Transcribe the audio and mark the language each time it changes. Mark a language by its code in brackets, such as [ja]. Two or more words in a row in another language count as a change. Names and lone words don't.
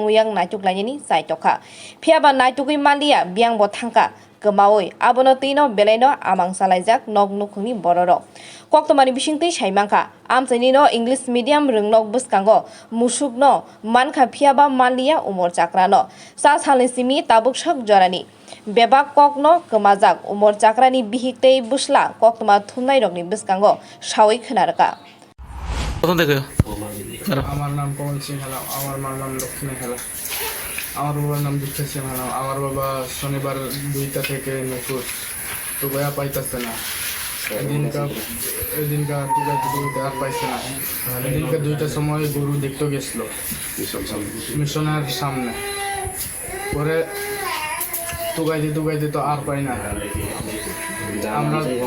[trp] uyang naituklainani chaitokha phiaba naitugui manliya byangbo thangka gmawi abono tuino belaino amang salaijak nok nukhungni bororo koktomani bisingtui saimangkha amchaini no [en] English medium [trp] rwngnok bwskango musukno mankha phiaba manliya umor chakrano sa salni simi tabuk sok jorani bebak kokno gmajak umor chakrani bihiktei bwsla koktoma thumnai rokni bwskango sawi khwnarka [bn] আমার নাম কমল সিং হেলাম আমার মার নাম লক্ষ্মী হেলাম আমার বাবার নাম দুঃখে সিং হেলাম আমার বাবা শনিবার 2টা থেকে নিখোঁজ তো গয়া পাইতেছে না এদিনকা দুটো আর পাইছে না এদিনকে 2টার সময় গরু দেখতে গেছিল মিশনের সামনে পরে তুগাইতে তো আর পাই না আমরা